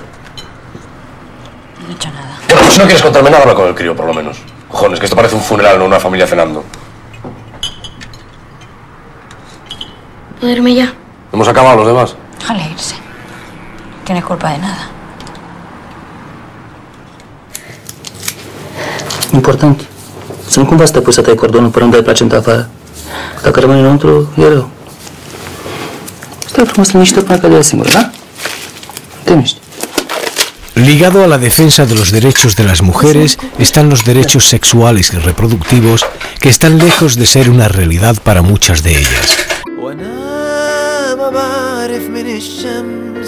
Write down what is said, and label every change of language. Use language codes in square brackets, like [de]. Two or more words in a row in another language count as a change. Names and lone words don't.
[es] No he hecho nada. Bueno, pues si no quieres contarme nada, habla con el crío, por lo menos. Cojones, que esto parece un funeral, no una familia cenando. ¿Puedo irme ya? ¿Hemos acabado los demás? Déjale irse. No tiene culpa de nada. Important. [ro] Să nu cumva să te pui să tai cordonul până îmi dai placenta afară. Dacă rămâne înăuntru, e rău. Stai frumos liniște până că de singură, da? Te miști. [es] Ligado a la defensa de los derechos de las mujeres están los derechos sexuales y reproductivos, que están lejos de ser una realidad para muchas de ellas. [ar] وانا ما بعرف من الشمس